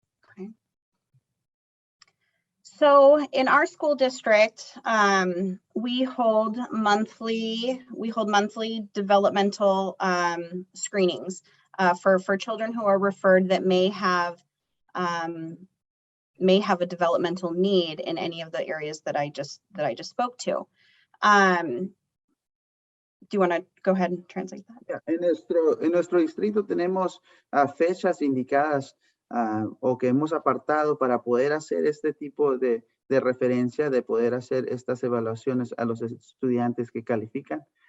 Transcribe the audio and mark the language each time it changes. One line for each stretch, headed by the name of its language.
English: Okay. So in our school district, we hold monthly developmental screenings for children who are referred that may have a developmental need in any of the areas that I just spoke to. Do you want to go ahead and translate that?
Spanish: En nuestro distrito tenemos fechas indicadas o que hemos apartado para poder hacer este tipo de referencia, de poder hacer estas evaluaciones a los estudiantes que califican.